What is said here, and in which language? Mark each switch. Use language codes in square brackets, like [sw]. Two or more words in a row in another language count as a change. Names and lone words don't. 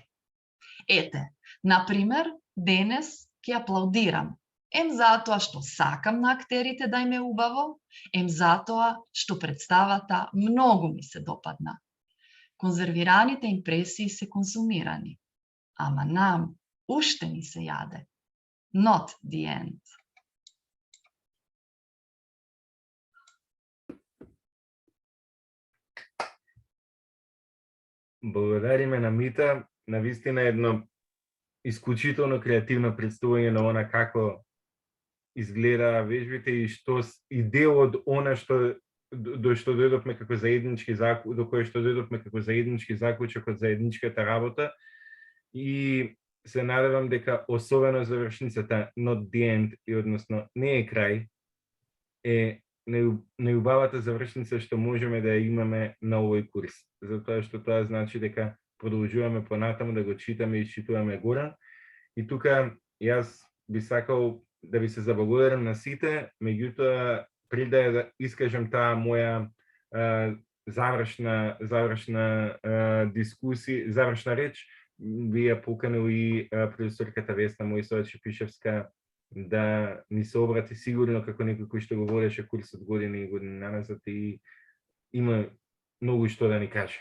[mk] Ете, например, денес ќе аплаудирам. Ем затоа што сакам на актерите да им е убаво, ем затоа што представата многу ми се допадна. Конзервираните импресии се консумирани, ама нам уште ни се јаде. [en] Not the end. [mk] Благодариме на Мита, навистина едно исклучително креативно представување на она како изгледа вежбите и што и дел од она што до што дојдовме како заеднички заклучок, до кој што дојдовме како заеднички заклучок од заедничката работа, и се надевам дека особено завршницата [en] not the end, [mk] и односно не е крај, е најубавата завршница што можеме да ја имаме на овој курс. Затоа што тоа значи дека продолжуваме понатаму да го читаме и читуваме Горан. И тука јас би сакал да ви се заблагодарам на сите, меѓутоа пред да искажам таа моја завршна дискусија, завршна реч, ви ја поканил и професорката Весна Мојсова-Чепишевска да ни се обрати сигурно како некој кој што го водеше курсот години и години назад и има многу што да ни каже.